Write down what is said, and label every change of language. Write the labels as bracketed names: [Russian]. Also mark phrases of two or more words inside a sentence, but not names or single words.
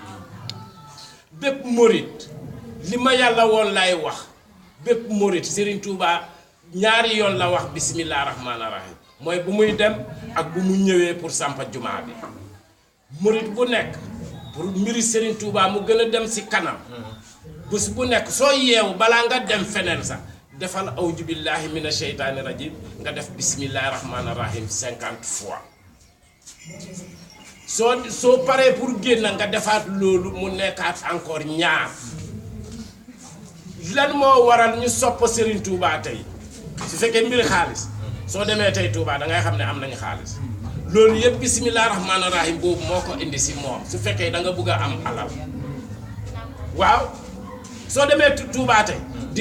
[Wolof] bepp mouride lima yalla won lay wax bepp mouride Serigne Touba ñaari yoon la wax [Arabic] بسم الله الرحمن الرحيم [Wolof] moy bu muy dem ak bu mu ñëwé pour sampa juma bi mouride bu nek pour mbiri Serigne Touba mu gëna dem ci kanam bus bu nek so yew bala nga dem fenen sa defal [Arabic] أعوذ بالله من الشيطان الرجيم [Wolof] nga def [Arabic] بسم الله الرحمن الرحيم [Wolof] 50 fois soo paree pour génn nga defaat loolu mu nekkaat encore ñaar lan moo waral ñu sopp Serigne Touba tey su fekkee mbiri xaalis soo demee tey Touba da ngay xam ne am nañu xaalis loolu yëpp [Arabic] بسم الله الرحمن الرحيم [Wolof] boobu moo ko indi si moom su fekkee da nga bëgg a am alal waaw soo demee Touba tey di